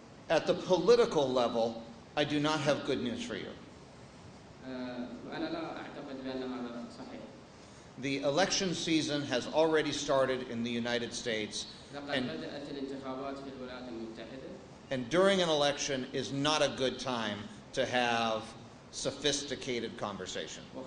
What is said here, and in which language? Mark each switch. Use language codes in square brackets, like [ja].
[en] At the political level, I do not have good news for you. [ar] أنا لا أعتقد بأن هذا صحيح. [en] The election season has already started in the United States, and during an election is not a good time to have sophisticated conversation.